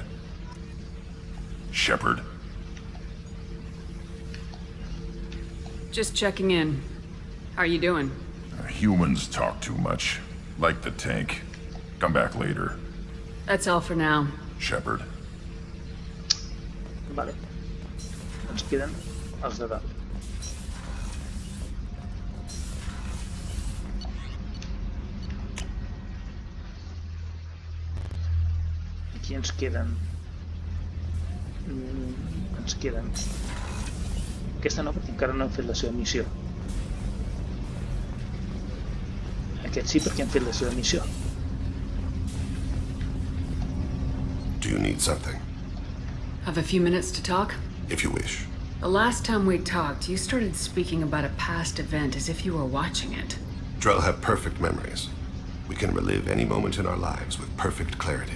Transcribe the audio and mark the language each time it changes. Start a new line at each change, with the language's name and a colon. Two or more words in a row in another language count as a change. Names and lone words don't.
English: Shepard. Just checking in. How are you doing? Humans talk too much. Like the tank. Come back later. That's all for now. Shepard.
Catalan: Vale. Ens queden els de dalt. Aquí ens queden... Aquesta no, perquè encara no hem fet la seva missió. Aquest sí, perquè hem fet la seva missió.
English: Do you need something? Have a few minutes to talk? If you wish. The last time we talked, you started speaking about a past event as if you were watching it. Drell have perfect memories. We can relive any moment in our lives with perfect clarity.